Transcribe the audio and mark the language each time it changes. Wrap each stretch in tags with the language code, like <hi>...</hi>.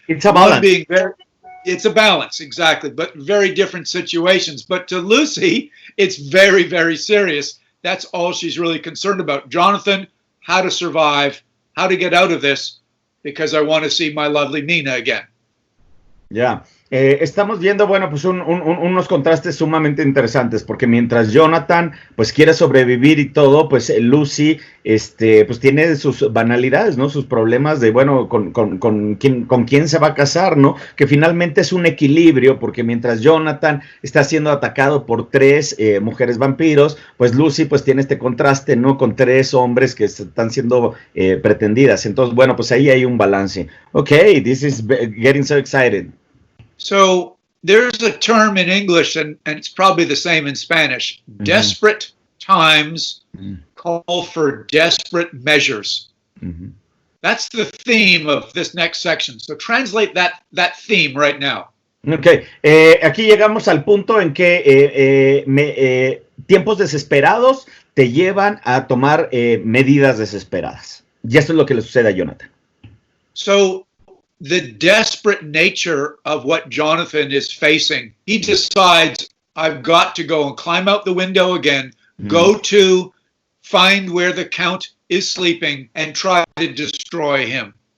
<en>It's a balance. It's a balance, exactly, but very different situations. But to Lucy, it's very, very serious. That's all she's really concerned about. Jonathan, how to survive, how to get out of this, because I want to see my lovely Mina again.</en> <es>Ya, estamos viendo, bueno, pues unos contrastes sumamente interesantes, porque mientras Jonathan, pues quiere sobrevivir y todo, pues Lucy, pues tiene sus banalidades, ¿no? Sus problemas de, bueno, con quién se va a casar, ¿no? Que finalmente es un equilibrio, porque mientras Jonathan está siendo atacado por 3 mujeres vampiros, pues Lucy, pues tiene este contraste, ¿no? Con 3 hombres que están siendo pretendidas. Entonces, bueno, pues ahí hay un balance.</es> <en>Okay, this is getting so excited. So there's a term in English, and it's probably the same in Spanish. Mm-hmm. Desperate times call for desperate measures. Mm-hmm. That's the theme of this next section. So translate that theme right now.</en> <es>Okay, aquí llegamos al punto en que tiempos desesperados te llevan a tomar medidas desesperadas. Y esto es lo que le sucede a Jonathan.</es> <en>So the desperate nature of what Jonathan is facing, he decides, I've got to go and climb out the window again, go to find where the Count is sleeping and try to destroy him.</en>